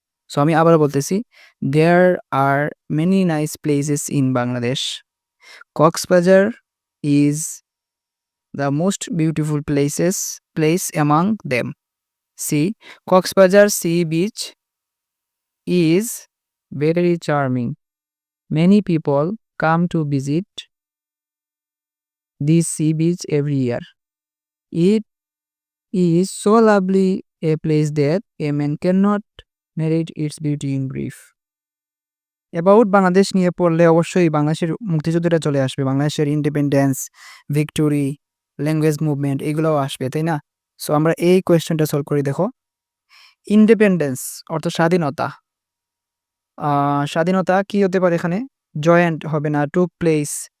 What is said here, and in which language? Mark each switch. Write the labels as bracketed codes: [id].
[en] so [bn] আমি আবার বলতেছি, [en] There are many nice places in Bangladesh. Cox's Bazar is the most beautiful place among them. See, Cox's Bazar sea beach is very charming. Many people come to visit this sea beach every year. It is so lovely a place that a man cannot narrate its beauty in brief. [bn] About Bangladesh নিয়ে পড়লে অবশ্যই বাংলাদেশের মুক্তিযুদ্ধটা চলে আসবে। বাংলাদেশের independence, victory, language movement এগুলোও আসবে, তাই না? সো আমরা এই কোয়েশ্চেনটা সলভ করি দেখো। ইন্ডিপেন্ডেন্স অর্থ স্বাধীনতা। স্বাধীনতা কি হতে পারে এখানে? জয়েন্ট হবে না, টুক প্লেস।